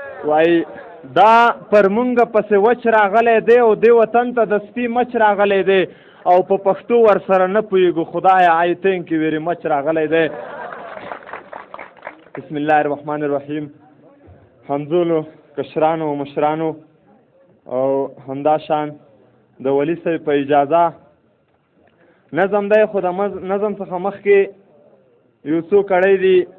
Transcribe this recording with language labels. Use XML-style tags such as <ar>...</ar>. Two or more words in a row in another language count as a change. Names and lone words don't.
<ps>وایي دا پر مونږ پسې وچ راغلی دی او دې وطن ته د سپي مچ راغلی دی. او په پښتو ور سره نه پوهېږو خدایه،</ps> <en>I thank you very much</en> <ps>راغلی دی.</ps> <ar>بسم الله الرحمن الرحیم.</ar> <ps>همزولو، کشرانو، مشرانو او همداشان د ولي صاحب په اجازه نظم دی، خو د مز-، نظم څخه مخکې یو څو کړی دي.</ps>